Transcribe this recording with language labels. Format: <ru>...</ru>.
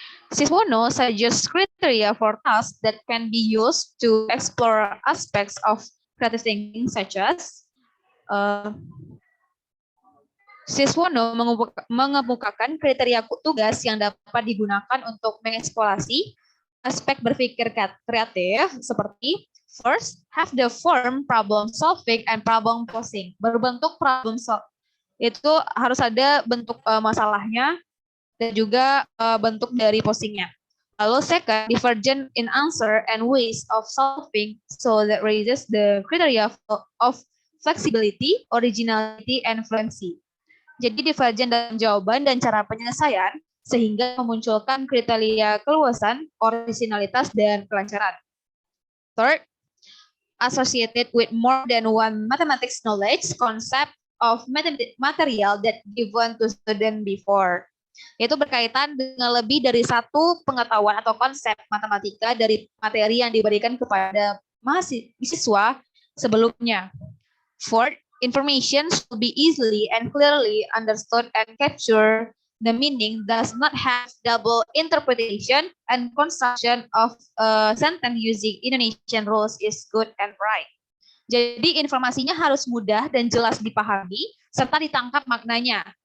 <en>Siswono suggests criteria for tasks that can be used to explore aspects of creative thinking, such as</en> <id>Siswono mengemukakan kriteria tugas yang dapat digunakan untuk mengeksplorasi aspek berpikir kreatif seperti</id> <en>first, have the form problem solving and problem posing.</en> <id>Berbentuk problem solving itu harus ada bentuk masalahnya dan juga bentuk dari posingnya. Lalu</id> <en>second, divergent in answer and ways of solving, so that raises the criteria of flexibility, originality, and fluency.</en> <id>Jadi divergen dalam jawaban dan cara penyelesaian sehingga memunculkan kriteria keluasan, originalitas, dan kelancaran.</id> <en>Third, associated with more than one mathematics knowledge, concept of material that given to student before.</en> <id>Yaitu berkaitan dengan lebih dari satu pengetahuan atau konsep matematika dari materi yang diberikan kepada mahasiswa sebelumnya.</id> <en>Fourth, information should be easily and clearly understood and capture the meaning, does not have double interpretation, and construction of a sentence using Indonesian rules is good and right.</en> <id>Jadi informasinya harus mudah dan jelas dipahami serta ditangkap maknanya.</id>